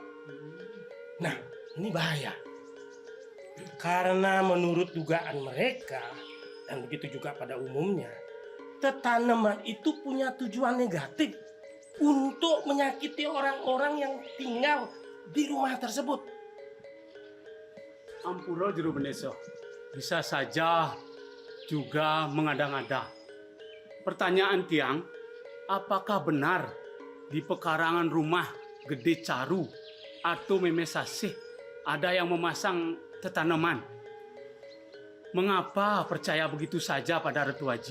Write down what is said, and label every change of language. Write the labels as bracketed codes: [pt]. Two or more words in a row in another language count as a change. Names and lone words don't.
[id] Nah, ini bahaya. Karena menurut dugaan mereka, dan begitu juga pada umumnya, tanaman itu punya tujuan negatif untuk menyakiti orang-orang yang tinggal di rumah tersebut. [ban] Ampura jero bendesa, [id] bisa saja juga mengada-ngada. Pertanyaan Tiang, apakah benar di pekarangan rumah Gede Caru atau Meme Saseh ada yang memasang tanaman? Mengapa percaya begitu saja pada Ratu Haji?